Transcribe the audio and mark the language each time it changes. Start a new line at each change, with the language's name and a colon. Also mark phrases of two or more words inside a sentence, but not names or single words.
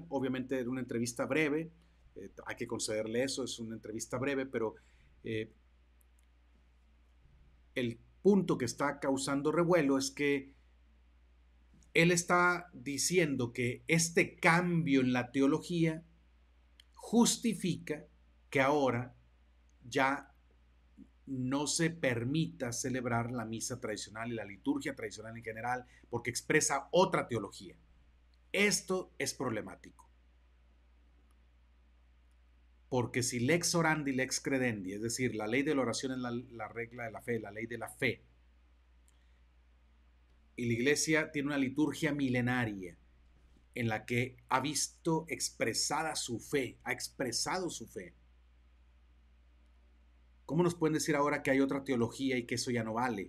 Spanish: Obviamente era una entrevista breve, hay que concederle eso, es una entrevista breve, pero el punto que está causando revuelo es que él está diciendo que este cambio en la teología justifica que ahora ya no se permita celebrar la misa tradicional y la liturgia tradicional en general porque expresa otra teología. Esto es problemático. Porque si
Latin: lex orandi, lex credendi,
Spanish: es decir, la ley de la oración es la regla de la fe, la ley de la fe, y la iglesia tiene una liturgia milenaria en la que ha visto expresada su fe, ha expresado su fe. ¿Cómo nos pueden decir ahora que hay otra teología y que eso ya no vale?